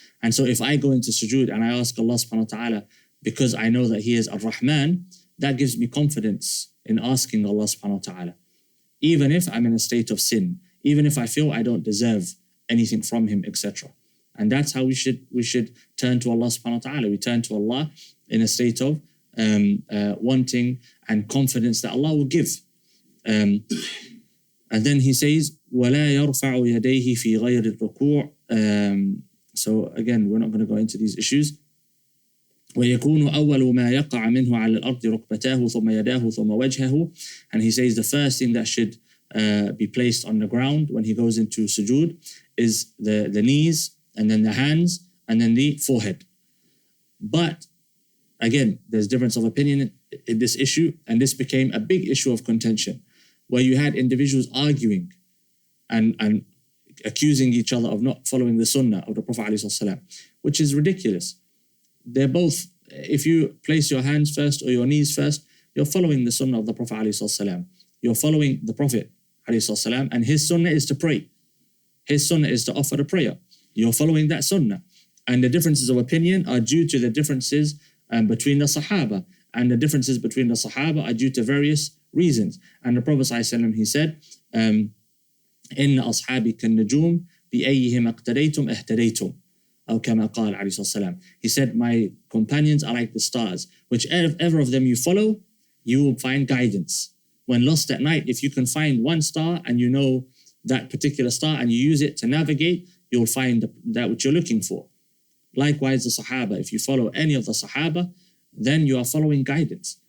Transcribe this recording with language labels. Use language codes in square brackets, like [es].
[en] And so if I go into sujood and I ask Allah subhanahu wa ta'ala because I know that He is Ar-Rahman, that gives me confidence in asking Allah subhanahu wa ta'ala. Even if I'm in a state of sin, even if I feel I don't deserve anything from Him, etc. And that's how we should turn to Allah subhanahu wa ta'ala. We turn to Allah in a state of wanting and confidence that Allah will give. And then he says, [ar] وَلَا يَرْفَعُ يَدَيْهِ فِي غَيْرِ الرُّكُوعِ. [en] So again, we're not going to go into these issues. [ar] وَيَكُونُ أَوَّلُ مَا يَقَعَ مِنْهُ عَلَى الْأَرْضِ رُكْبَتَاهُ ثُمَّ يَدَاهُ ثُمَّ وَجْهَهُ. [en] And he says the first thing that should be placed on the ground when he goes into sujood is the knees, and then the hands, and then the forehead. But again, there's difference of opinion in this issue, and this became a big issue of contention, where you had individuals arguing and accusing each other of not following the sunnah of the Prophet ﷺ, which is ridiculous. They're both, if you place your hands first or your knees first, you're following the sunnah of the Prophet ﷺ. You're following the Prophet ﷺ, and his sunnah is to pray. His sunnah is to offer a prayer. You're following that sunnah. And the differences of opinion are due to the differences between the Sahaba. And the differences between the Sahaba are due to various reasons. And the Prophet ﷺ, he said, [ar] إِنَّ أَصْحَابِكَ النُّجُومِ بِأَيِّهِمْ اقْتَدَيْتُمْ اهْتَدَيْتُمْ. أو كما قال عليه الصلاة والسلام. [en] He said, my companions are like the stars. Whichever of them you follow, you will find guidance. When lost at night, if you can find one star and you know that particular star and you use it to navigate, you'll find that which you're looking for. Likewise, the Sahaba, if you follow any of the Sahaba, then you are following guidance.